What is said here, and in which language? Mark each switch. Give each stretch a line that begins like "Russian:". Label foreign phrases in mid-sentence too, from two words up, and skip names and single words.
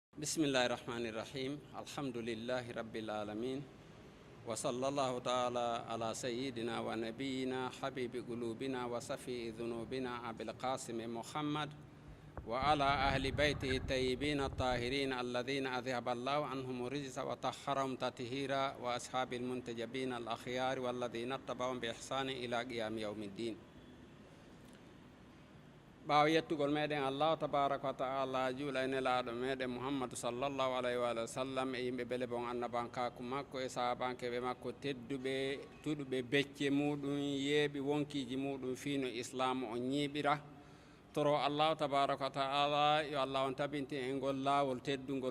Arabic: بسم الله الرحمن الرحيم الحمد لله رب العالمين وصلى الله تعالى على سيدنا ونبينا حبيب قلوبنا وصفي ذنوبنا أبي القاسم محمد وعلى أهل بيته الطيبين الطاهرين الذين أذهب الله عنهم الرجس وطهرهم تطهيرا وأصحاب المنتجبين الأخيار والذين اتبعهم بإحسان إلى قيام يوم الدين.
Fula: ɓaawo yettugol meɗen
Arabic: الله تبارك وتعالى
Fula: juula e nelaɗo meɗen mouhammadou
Arabic: صلى الله عليه وسلم
Fula: e yimɓe beele bon annabankaku makko e sahabankeɓe makko tedduɓe tuɗuɓe becce muɗum yeeɓi wonkiji muɗum fiino islam o ñiiɓira toro
Arabic: الله تبارك وتعالى
Fula: yo allah on tabinti e ngol laawol teddugol